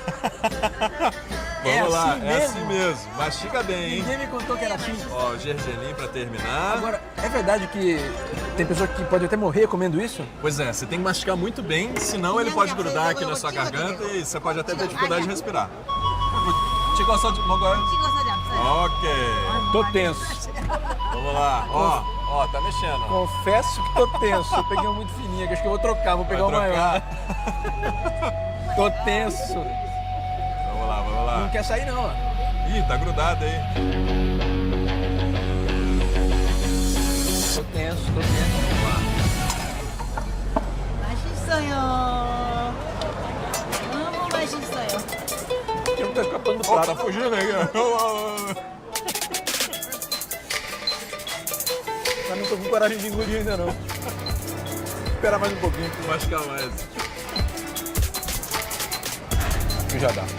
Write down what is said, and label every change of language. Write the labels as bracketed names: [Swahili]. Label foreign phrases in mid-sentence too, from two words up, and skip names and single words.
[Portuguese] Vamos lá, assim é assim mesmo. Mastiga bem, hein? Ninguém me contou que era assim. Ó, o gergelim pra terminar. Agora, é verdade que tem pessoa que pode até morrer comendo isso? Pois é, você tem que mastigar muito bem, senão ele pode grudar aqui na sua garganta e você pode até ter dificuldade de respirar. [Korean] 찍어서 먹어요? [Portuguese] Ok. Tô tenso. Vamos lá. Ó, tá mexendo. Confesso que tô tenso. Eu peguei um muito fininho, que acho que eu vou trocar, vou pegar Vai um maior. trocar? Tô tenso. Vamos lá. Não quer sair não, ó. Ih, tá grudado aí. Tô tenso. [Korean] 맛있어요. 너무 맛있어요. [Portuguese] Eu não tô escapando do Ó, prato. tá fugindo aí. Mas não tô com coragem de engolir ainda não. Esperar mais um pouquinho. Mastigar mais. Que já dá.